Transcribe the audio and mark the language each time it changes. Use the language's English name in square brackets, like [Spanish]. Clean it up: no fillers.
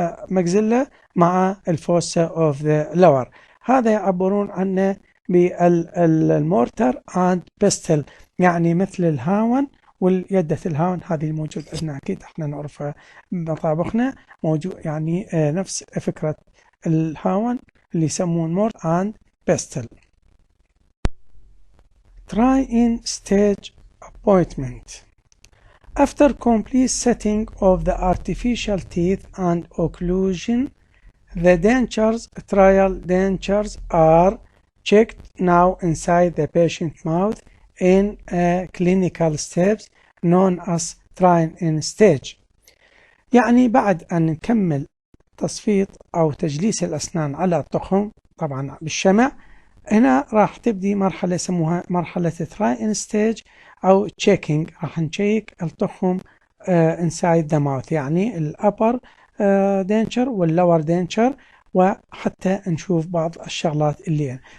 [English] maxilla مع الفوسا of the lower. [Arabic] هذا يعبرون عنه بالمورتر and pestle، يعني مثل الهاون واليدة الهاون، هذه موجود عندنا أكيد احنا نعرفها بمطابخنا، موجود يعني نفس فكرة الهاون اللي يسمون مورت and pestle. [English] Try in stage appointment. After complete setting of the artificial teeth and occlusion, the trial dentures are checked now inside the patient's mouth in clinical steps known as trying in stage. [Arabic] يعني بعد أن نكمل تصفيط أو تجليس الأسنان على التخم طبعا بالشمع، هنا راح تبدي مرحلة يسموها مرحلة try in stage أو checking. راح نشيك التخم [English] inside the mouth، [Arabic] يعني الأبر دينشر واللور دينشر، وحتى نشوف بعض الشغلات اللي يعني.